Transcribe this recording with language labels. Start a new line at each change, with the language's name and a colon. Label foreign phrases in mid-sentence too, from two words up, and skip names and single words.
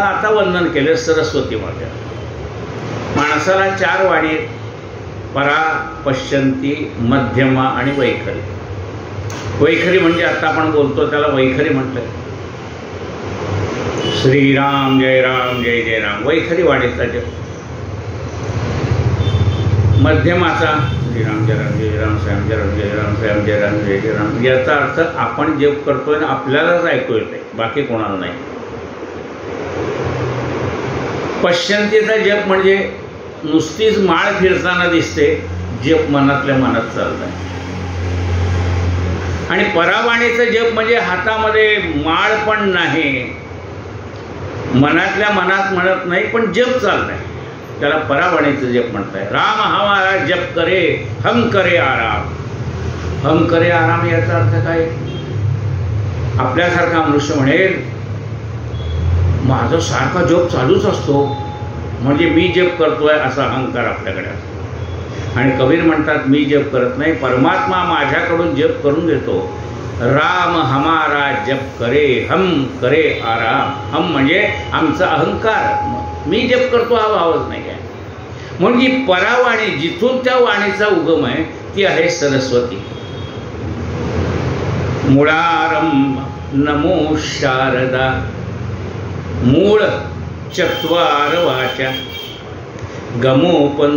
Marathi: आता वंदन केलं सरस्वती मात्याला. माणसाला 4 वाणी आहेत. परा, पश्यंती, मध्यमा आणि वैखरी. वैखरी म्हणजे आता आपण बोलतो त्याला वैखरी म्हटलं. श्रीराम जय राम जय जय राम वैखरी वाणीचा जप. मध्यमाचा श्रीराम जय राम जय राम श्याम जय राम जय राम श्याम जय राम जय जय राम. याचा अर्थ आपण जप करतोय ना आपल्यालाच ऐकू येते, बाकी कोणाला नाही. पश्यंतीचा जप म्हणजे नुसतीच माळ फिरताना दिसते, जप मनातल्या मनात चाललाय. आणि परावाणीचा जप म्हणजे हातामध्ये माळ पण नाही, मनातल्या मनात म्हणत नाही, पण जप चाललाय, त्याला परावाणीचं जप म्हणताय.
Hindi: राम हमारा जप करे हम करे आराम. हम करे आराम
Marathi: याचा अर्थ काय? आपल्यासारखा मनुष्य म्हणेल माझा सारखा जप चालूच असतो म्हणजे मी जप करतोय असा अहंकार आपल्याकडे असतो. आणि कबीर म्हणतात मी जप करत नाही, परमात्मा माझ्याकडून जप करून देतो.
Hindi: राम हमारा जप करे हम करे आराम.
Marathi: हम म्हणजे आमचा अहंकार, मी जप करतो हा भावच नाही आहे. म्हणून जी परावाणी जिथून त्या वाणीचा उगम आहे ती आहे सरस्वती. मुळारंभ नमो शारदा. मूळ चत्वार वाचा गमो पंथ.